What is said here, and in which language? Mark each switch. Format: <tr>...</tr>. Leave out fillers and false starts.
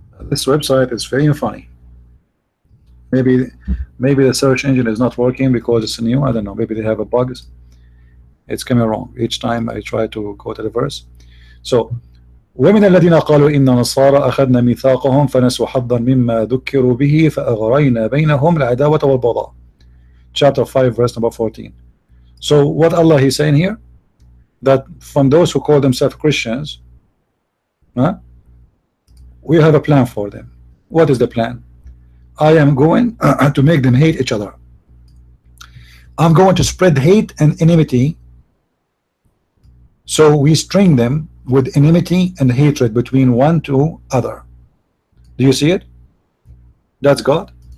<en>This website is very funny. Maybe the search engine is not working because it's new. I don't know. Maybe they have a bug. It's coming wrong each time I try to go to the verse.</en> <ar>So ومن الذين قالوا إن نصارى أخذنا ميثاقهم فنسوا حظا مما ذكروا به فأغرينا بينهم العداوة والبغضاء.</ar> <en>Chapter 5 verse number 14. So what Allah is saying here, that from those who call themselves Christians, we have a plan for them. What is the plan? I am going to make them hate each other. I'm going to spread hate and enmity, so we string them with enmity and hatred between one to other. Do you see it? That's God.</en>